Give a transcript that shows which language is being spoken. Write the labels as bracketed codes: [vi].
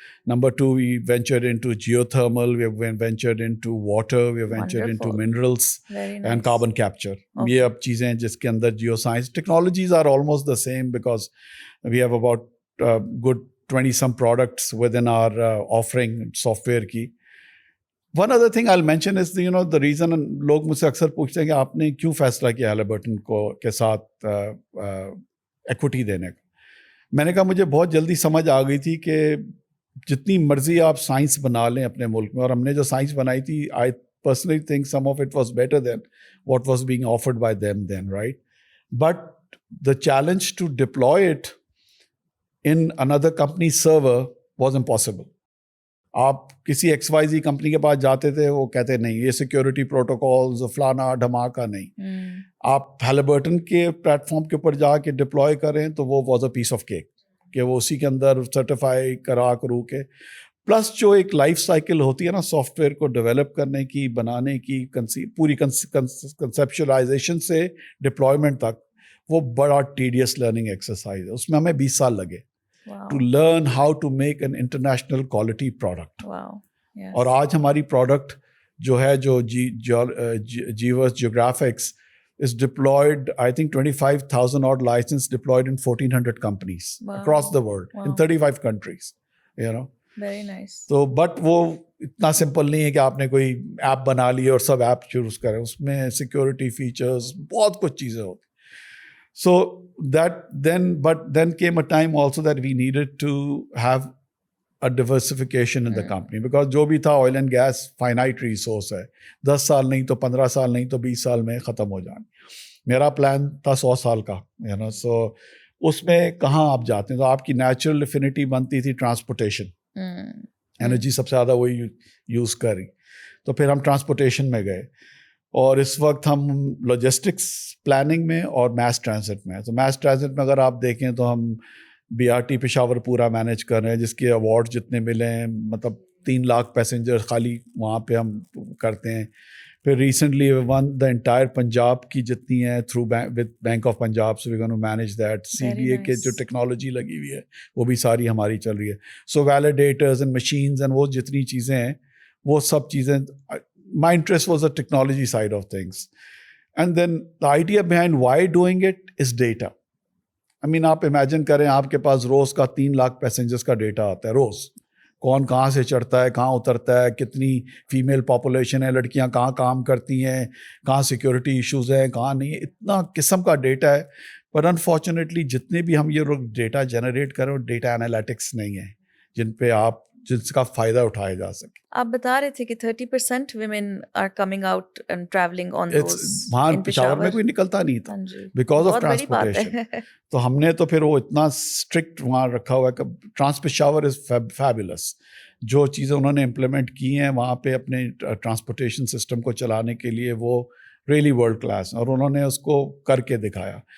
[en] Number two, we ventured into geothermal, we have ventured into water, we have ventured into Wonderful. minerals. Very nice. And carbon capture. Okay. [ur] یہ اب چیزیں ہیں جس کے اندر [en] geoscience technologies are almost the same, because we have about good 20 some products within our offering software کی. One other thing I'll mention is the reason [ur] لوگ مجھ سے اکثر پوچھتے ہیں کہ آپ نے کیوں فیصلہ کیا Halliburton کے ساتھ ایکوٹی دینے کا. میں نے کہا مجھے بہت جلدی سمجھ آ گئی تھی کہ جتنی مرضی آپ سائنس بنا لیں اپنے ملک میں, اور ہم نے جو سائنس بنائی تھی, [en] I personally think some of it was better than what was being offered by them then, [ur] right? [en] But the challenge to deploy it in another company's server was impossible. [ur] آپ کسی ایکس وائی زی کمپنی کے پاس جاتے تھے, وہ کہتے نہیں یہ security protocols فلانا دھماکہ نہیں. آپ Halliburton کے پلیٹ فارم کے اوپر جا کے ڈپلوائے کریں تو [en] وہ was a piece of cake, [ur] کہ وہ اسی کے اندر سرٹیفائی کرو کے. پلس جو ایک لائف سائیکل ہوتی ہے نا سافٹ ویئر کو ڈیولپ کرنے کی, بنانے کی, پوری کنسیپچلائزیشن سے ڈپلائمنٹ تک, وہ بڑا ٹیڈیس لرننگ ایکسرسائز ہے. اس میں ہمیں 20 سال لگے [en] to learn how to make an international quality product. Wow. Yes. [ur] اور آج ہماری پروڈکٹ جو ہے [en] جو Geoverse Geographics is deployed, I think 25,000 odd license deployed in 1,400 companies across the world, in 35 countries, Very nice. [ur] تو بٹ وہ اتنا simple نہیں ہے کہ آپ نے کوئی ایپ بنا لی اور سب ایپ چوز کریں. اس میں سیکورٹی فیچرز بہت کچھ چیزیں ہوتی. [en] So then came a time also that we needed to have a diversification in the company, [ur] because جو بھی تھا oil and gas finite resource ہے, 10 سال نہیں تو 15 سال نہیں تو 20 سال میں ختم ہو جائیں. میرا پلان تھا 100 سال کا, so اس میں کہاں آپ جاتے ہیں. تو آپ کی نیچرل افینٹی بنتی تھی ٹرانسپورٹیشن, انرجی سب سے زیادہ وہی یوز کری. تو پھر ہم ٹرانسپورٹیشن میں گئے, اور اس وقت ہم لاجسٹکس پلاننگ میں اور میس ٹرانزٹ میں. تو میس ٹرانزٹ میں اگر آپ دیکھیں تو ہم BRT پشاور پورا مینیج کر رہے ہیں, جس کے ایوارڈ جتنے ملے ہیں, مطلب 3 لاکھ پیسنجر خالی وہاں پہ ہم کرتے ہیں. پھر recently one the entire Punjab کی جتنی ہیں through with bank of Punjab, [en] So we gone to manage that. [ur] CBA کے جو ٹیکنالوجی لگی ہوئی ہے وہ بھی ساری ہماری چل رہی ہے. سو ویلیڈیٹرز اینڈ مشینز اینڈ وہ جتنی چیزیں ہیں وہ سب چیزیں. [en] My interest was the technology side of things. And then the idea behind why doing it is data. I mean, [ur] آپ امیجن کریں آپ کے پاس روز کا 3 لاکھ پیسنجرز کا ڈیٹا آتا ہے روز. کون کہاں سے چڑھتا ہے, کہاں اترتا ہے, کتنی فیمیل پاپولیشن ہے, لڑکیاں کہاں کام کرتی ہیں, کہاں سیکورٹی ایشوز ہیں, کہاں نہیں, اتنا قسم کا ڈیٹا ہے. پر انفارچونیٹلی جتنے بھی ہم یہ ڈیٹا جنریٹ کریں وہ ڈیٹا انالیٹکس نہیں ہیں جن پہ جس کا فائدہ اٹھایا جا سکے. آپ بتا رہے تھے کہ [en] 30% women are coming out and traveling on those. [ur] وہاں پشاور میں کوئی نکلتا نہیں تھا بیکاز آف ٹرانسپورٹیشن. تو ہم نے تو پھر وہ اتنا اسٹرکٹ وہاں رکھا ہوا ہے کہ [en] Trans Peshawar is fabulous. [ur] جو چیزیں انہوں نے امپلیمنٹ کی ہیں وہاں پہ اپنے ٹرانسپورٹیشن سسٹم کو چلانے کے لیے, وہ ریئلی ورلڈ کلاس, اور انہوں نے اس کو کر کے دکھایا.